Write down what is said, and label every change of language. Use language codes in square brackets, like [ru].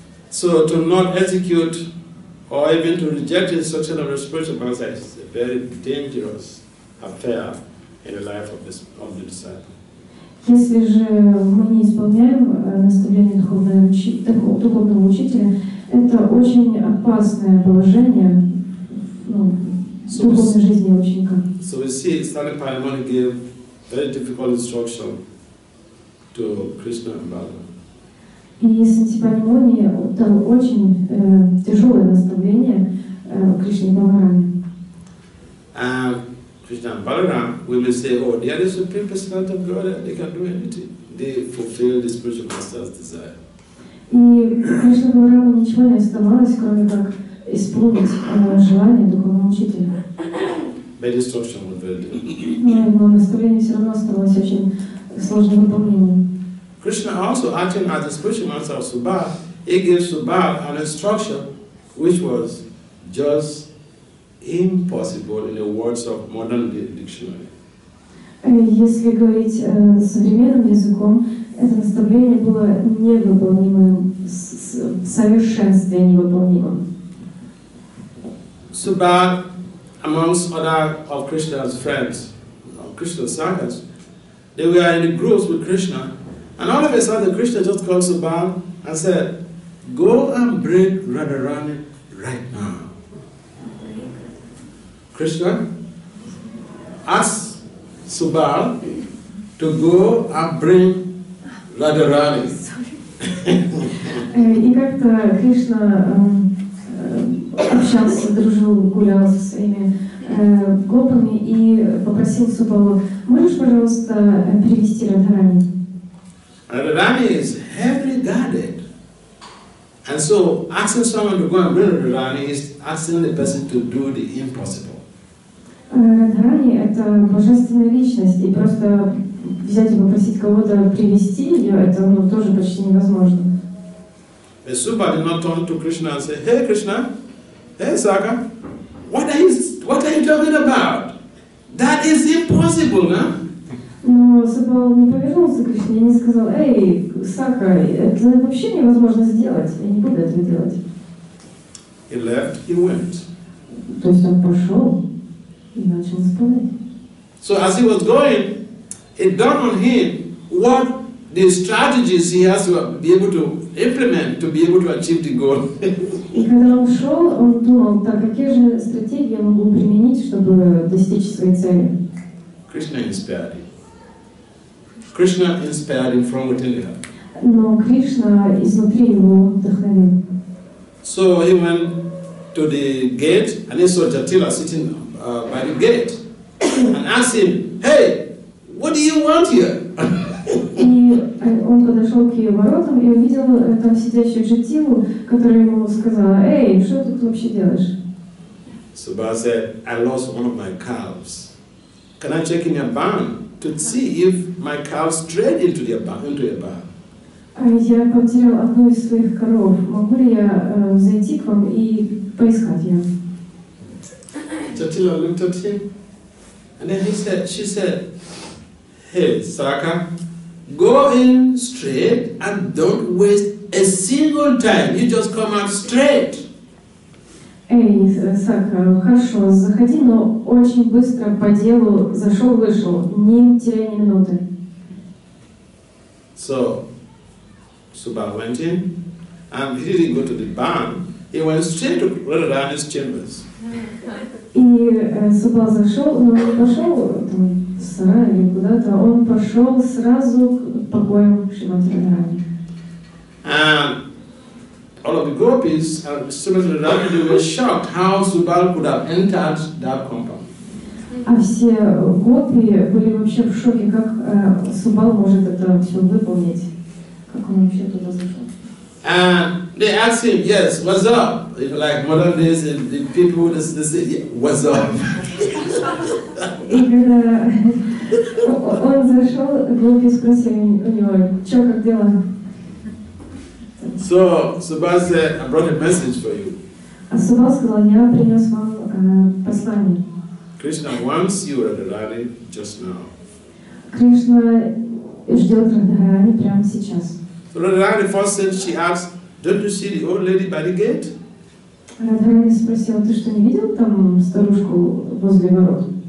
[en] So to not execute or even to reject the instruction of the spiritual master is a very dangerous affair in the life of the disciple. [ru] Если же мы не исполняем наставления духовного учителя, это очень опасное положение в духовной жизни ученика. [en] So we see Stanley Paramahansa gave very difficult instruction to Krishna and Balaram. [ru] И Сантипанимуни дал очень тяжелое наставление Кришне и Балараме. [en] And Krishna and Balaram, we will say, oh, they are the Supreme Personality of God, they can do anything. They fulfill the spiritual master's desire. [ru] И Кришне и Балараму ничего не оставалось, кроме как исполнить желание духовного учителя. [en] But instruction was very difficult. [ru] Но наставление все равно оставалось очень сложным выполнением. [en] Krishna also, acting as the spiritual master of Subal, he gave Subal an instruction which was just impossible in the words of modern dictionary. [ru] Если говорить современным языком, это наставление было невыполнимым, в совершенстве невыполнимым. [en] Subal, amongst other of Krishna's friends, Krishna's sagas, they were in the groups with Krishna, and all of a sudden Krishna just called Subal and said, go and bring Radharani right now. Krishna asked Subal to go and bring Radharani. [ru] И как-то Кришна общался, дружил, гулял со своими гопами и попросил Субалу: можешь, пожалуйста, привести Радхарани? [en] Radharani is heavily guarded. And so asking someone to go and bring Radharani is asking the person to do the impossible. [ru] Радхарани — это божественная личность, и просто взять и попросить кого-то привести ее, это тоже почти невозможно. [en] The Subal did not turn to Krishna and say, hey Krishna, hey Saka, what are you talking about? That is impossible, no? [ru] Но Субал не повернулся к Кришне и не сказал: эй, Сака, это вообще невозможно сделать, я не буду этого делать. [en] He left, he went. [ru] То есть он пошел и начал исполнять. [en] So as he was going, it dawned on him what the strategies he has to be able to implement to be able to achieve the goal. [ru] И когда он шел, он думал: так, какие же стратегии я могу применить, чтобы достичь своей цели? [en] Krishna inspired him. Krishna inspired him from within the heart. [ru] Но Кришна изнутри его вдохновил. [en] So he went to the gate and he saw Jatila sitting by the gate and asked him, hey, what do you want here? [ru] И он подошел к ее воротам и увидел там сидящую Джатилу, которая ему сказала: эй, что ты тут вообще делаешь? [en] Subal said, I lost one of my calves. Can I check in your barn to see if my cow strayed into your barn? [ru] Я потерял одну из своих коров. Могу ли я зайти к вам и поискать ее? [en] Jatila looked at him And then she said, hey, Saka, go in straight and don't waste a single time. You just come out straight. [ru] Эй, Сака, хорошо, заходи, но очень быстро по делу зашел, вышел, не теряя ни минуты. [en] So, Subal went in, and he didn't go to the barn. He went straight to Radharani's chambers. [ru] И Субал зашел, но он не пошел там, в сарай или куда-то, он пошел сразу к покоям Шримати Радхарани. [en] And all of the gopis and Srimad Radharani were shocked how Subal could have entered that compound. [ru] А все гопи были вообще в шоке, как Субал может это все выполнить, как он вообще туда зашел. [en] And they asked him, yes, what's up? Like modern days, the people they say, what's up? [ru] И когда он зашел, гопи спросили у него, что, как дела? [en] So Subal said, I brought a message for you. [ru] А Субал сказал, я принес вам послание. [en] Krishna wants you, Radharani, just now. [ru] Кришна ждет Радхарани прямо сейчас. [en] So Radharani first said, she asked, don't you see the old lady by the gate? [ru] Радхарани спросила, ты что, не видел там старушку возле ворот?